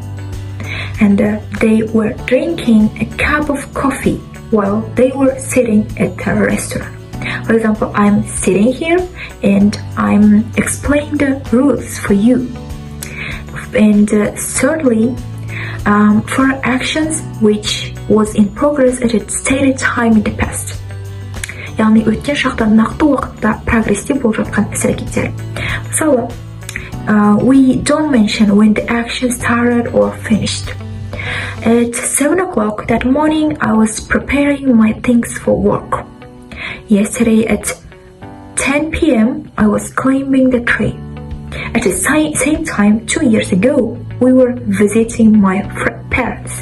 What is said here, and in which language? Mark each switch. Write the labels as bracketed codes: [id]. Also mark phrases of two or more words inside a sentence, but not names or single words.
[en] And they were drinking a cup of coffee while they were sitting at a restaurant. For example, I'm sitting here and I'm explaining the rules for you. And thirdly, for actions which was in progress at a stated time in the past. [kk] яғни өткен шақта нақты уақытта прогрессте болып жатқан іс-әрекеттер. Мысалы, [en] we don't mention when the action started or finished. At 7 o'clock that morning, I was preparing my things for work. Yesterday at 10 p.m., I was climbing the tree. At the same time, 2 years ago, we were visiting my parents.